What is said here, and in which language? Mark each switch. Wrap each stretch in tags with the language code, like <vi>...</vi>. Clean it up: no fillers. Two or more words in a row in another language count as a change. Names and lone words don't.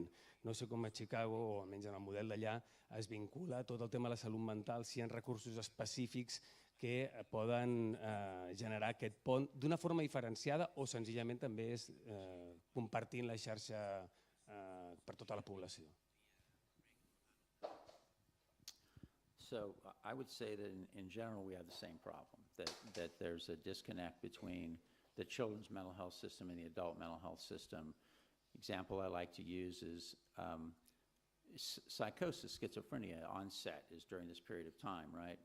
<ca>No sé com a Chicago, o almenys en el model d'allà, es vincula tot el tema de la salut mental, si hi ha recursos específics que poden generar aquest pont d'una forma diferenciada o senzillament també és compartint la xarxa per tota la població.</ca> <en>So I would say that in general we have the same problem, that there's a disconnect between the children's mental health system and the adult mental health system. Example I like to use is psychosis, schizophrenia onset is during this period of time, right?</en>